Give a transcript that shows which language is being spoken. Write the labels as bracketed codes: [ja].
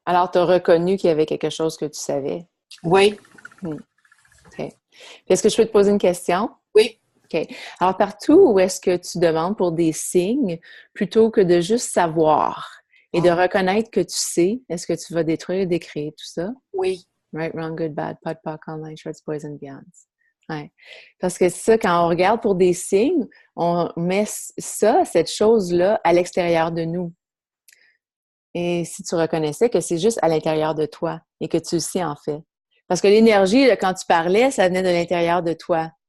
[fr] Alors, tu as reconnu qu'il y avait quelque chose que tu savais. Oui. OK. Est-ce que je peux te poser une question? Oui. OK. Alors, partout où est-ce que tu demandes pour des signes, plutôt que de juste savoir et de reconnaître que tu sais, est-ce que tu vas détruire, décréer tout ça? Oui. [en] Right, wrong, good, bad, pot, poc, all nine shorts, boys and beyonds. [fr] Ouais. Parce que ça, quand on regarde pour des signes, on met ça, cette chose-là, à l'extérieur de nous. Et si tu reconnaissais que c'est juste à l'intérieur de toi et que tu le sais en fait. Parce que l'énergie, là, quand tu parlais, ça venait de l'intérieur de toi.